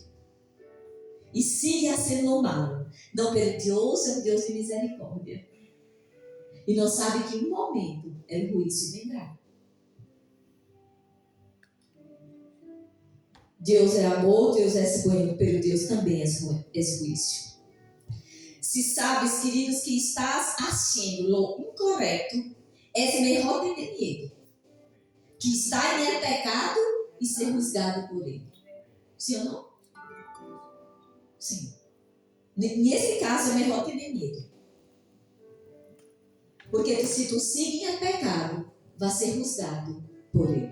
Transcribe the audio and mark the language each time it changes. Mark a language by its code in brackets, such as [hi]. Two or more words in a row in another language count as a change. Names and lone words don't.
[pt] E siga sendo o mal. Não, porque Deus é um Deus de misericórdia. E não sabe que em um momento o juízo vendrá. Deus é amor, Deus é bueno, pero Deus também é juízo. [es] Se sabes, queridos, que estás haciendo lo incorreto, [pt] é melhor tener medo que está em pecado e ser juzgado por ele. Sim ou não? Sim. Nesse caso, é melhor ter medo. Porque se tu sigue em pecado, vai ser juzgado por ele.